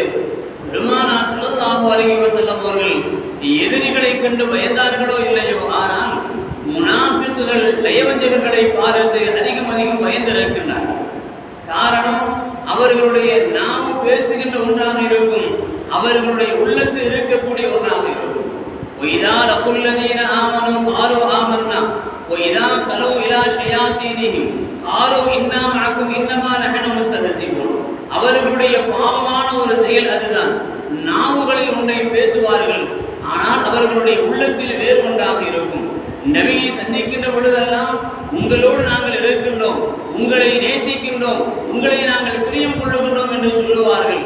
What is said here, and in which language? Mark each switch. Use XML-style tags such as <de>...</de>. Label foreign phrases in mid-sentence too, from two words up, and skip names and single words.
<ta>பெருமானார்</ta> <ar>صلى الله عليه وسلم</ar> <ta>அவர்கள் எதிரிகளை கண்டு பயந்தார்களோ இல்லையோ, ஆனால் முனாஃபிக்குகள் நயவஞ்சகர்களை பார்த்து அதிகம் அதிகம் பயந்திருக்கின்றார்கள். காரணம், அவர்களுடைய நாம் பேசுகின்ற ஒன்றாக இருக்கும், அவர்களுடைய உள்ளத்தில் இருக்கக்கூடிய ஒன்றாக இருக்கும்.</ta> <ar>وَإِذَا لَقُوا الَّذِينَ آمَنُوا قَالُوا آمَنَّا وَإِذَا خَلَوْا إِلَى شَيَاطِينِهِمْ قَالُوا إِنَّا مَعَكُمْ إِنَّمَا نَحْنُ مُسْتَهْزِئُونَ.</ar> <ta>அவர்களுடைய பாவமான ஒரு செயல் அதுதான். நாவுகளில் ஒன்றை பேசுவார்கள், ஆனால் அவர்களுடைய உள்ளத்தில் வேறு ஒன்றாக இருக்கும். நபியை சந்திக்கின்ற பொழுதெல்லாம் உங்களோடு நாங்கள் இருக்கின்றோம், உங்களை நேசிக்கின்றோம், உங்களை நாங்கள் பிரியம் கொள்ளுகின்றோம் என்று சொல்லுவார்கள்.</ta>